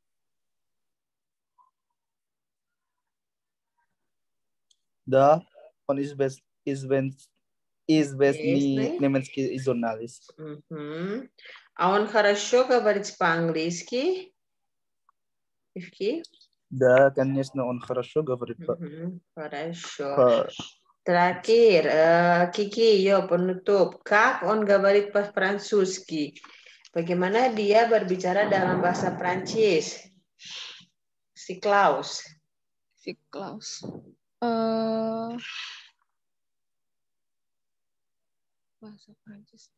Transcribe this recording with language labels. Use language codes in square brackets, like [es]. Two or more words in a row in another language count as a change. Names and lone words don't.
[ru] Да, он известный немецкий журналист. А он хорошо говорит по-английски? Ривки? Да, конечно, он хорошо говорит. Хорошо. [id] Terakhir, Kiki, yo penutup. [ru] Как он говорит по-французски? [id] Bagaimana dia berbicara dalam bahasa Prancis? Si Klaus. Bahasa Prancis.